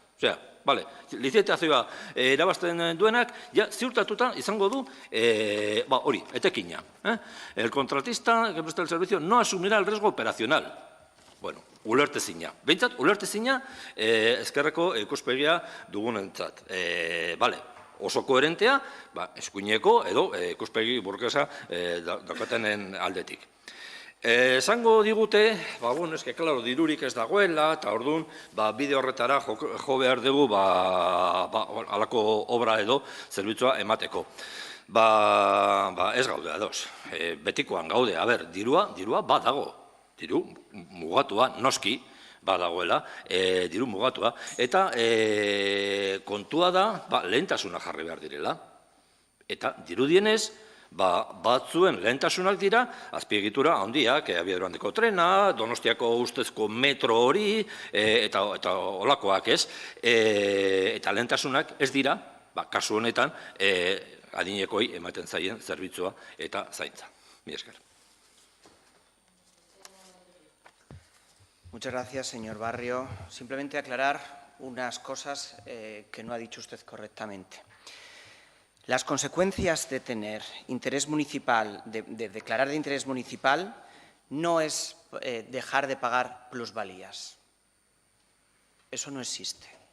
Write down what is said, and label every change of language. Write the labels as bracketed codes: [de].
[eu] Osea, lizitazioa erabazten duenak, ziurtatuta izango du, hori, etekina. [es] El contratista que presta el servicio no asumirá el riesgo operacional. [eu] Ulertezina. Behintzat, ulertezina ezkerreko ikuspegia dugunentzat. Oso koherentea, eskuineko edo ikuspegi burgesa daukatenen aldetik. Esango digute, dirurik ez dagoela, eta orduan, bide horretara jo behar dugu halako obra edo zerbitzua emateko. Ez gaude ados, betikoan gaude, dirua badago, diru mugatua, noski, badagoela, diru mugatua, eta kontua da, lehentasuna jarri behar direla. Eta dirudienez, batzuen lehentasunak dira, azpiegitura handiak, abiadura handiko trena, Donostiako ustezko metro hori, eta olakoak ez, eta lehentasunak ez dira, kasu honetan, adinekoi ematen zaien zerbitzua eta zaintza. Mila esker. [es] Muchas gracias, señor Barrio. Simplemente aclarar unas cosas que no ha dicho usted correctamente. Las consecuencias de tener interés municipal, de declarar de interés municipal, no es dejar de pagar plusvalías. Eso no existe.